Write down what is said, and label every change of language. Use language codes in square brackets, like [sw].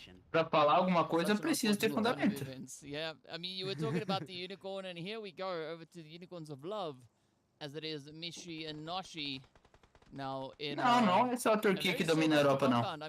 [pt] Pra falar alguma coisa, precisa ter fundamento. [en] Yeah, I mean, you were talking about the unicorn, and here we go over to the unicorns of love, as it is Mishi and Noshi. [pt] Não é só a Turquia que domina a Europa, não.